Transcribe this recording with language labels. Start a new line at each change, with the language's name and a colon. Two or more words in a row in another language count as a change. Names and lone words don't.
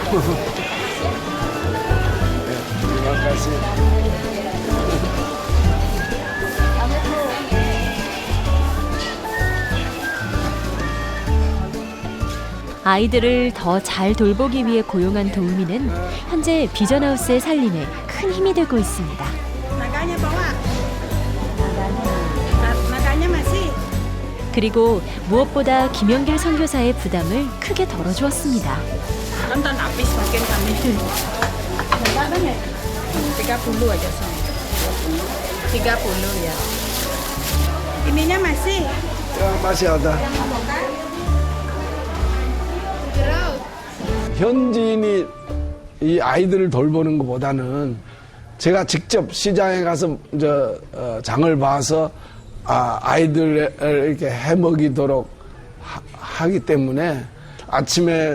Korean: 아이들을 더 잘 돌보기 위해 고용한 도우미는 현재 비전하우스의 살림에 큰 힘이 되고 있습니다. 그리고 무엇보다 김영길 선교사의 부담을 크게 덜어주었습니다.
Indonesian: 30 aja sayang. 30 ya. Ininya masih.
Korean: 야, 맛이 하다. 현지인이 이 아이들을 돌보는 것보다는 제가 직접 시장에 가서 장을 봐서 아이들을 이렇게 해먹이도록 하기 때문에 아침에